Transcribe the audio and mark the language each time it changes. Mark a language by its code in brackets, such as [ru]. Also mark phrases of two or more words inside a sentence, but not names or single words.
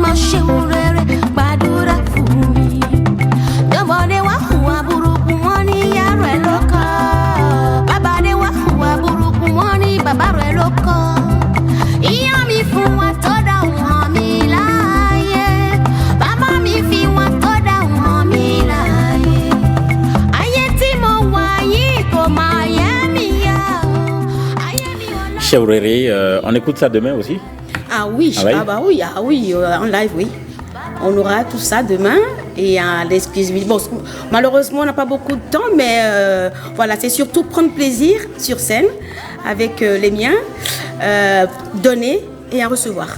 [yo] mo Chiwurere gbàdúrà fún mi dọ́mọdé wá hùwà burúkú wọn ní ìyá rẹ̀ ló kọ́ bàbá dé wá hùwà burúkú wọn ní bàbá rẹ̀ ló kọ́ ìyá mi fún wa tó dá wọn mi láàyè bàbá mi fi wọn tó dá wọn mi láàyè ayé tí mo wà yìí kò máa yẹ mi yá ayé mi ò lọ. Chiwurere, [fr] on écoute ça demain aussi? Ah oui, en live, oui. On aura tout ça demain et à l'exclusivité. Bon, malheureusement, on n'a pas beaucoup de temps, mais voilà, c'est surtout prendre plaisir sur scène avec les miens, donner et à recevoir.